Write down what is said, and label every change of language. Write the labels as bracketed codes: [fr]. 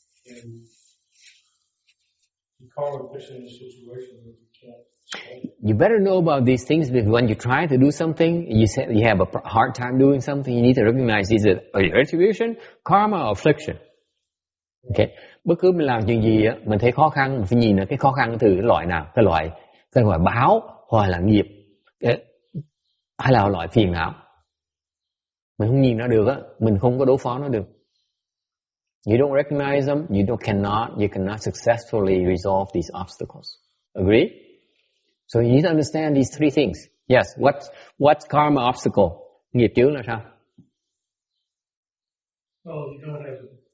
[en] And you can't push in a situation that you can't. You better know about these things because when you try to do something, you have a hard time doing something, you need to recognize is it a retribution, karma, or affliction. Okay. [vi] Bất cứ mình làm chuyện gì á, mình thấy khó khăn, mình phải nhìn là cái khó khăn từ cái loại nào, cái loại báo hoặc là nghiệp, hay là loại phiền não. Mình không nhìn nó được á, mình không có đối phó nó được. [en] You don't recognize them, you cannot successfully resolve these obstacles. Agree? So you need to understand these 3 things. Yes, what's karma obstacle? [vi] Nghiệp chướng là sao? [en] Well, you don't have to.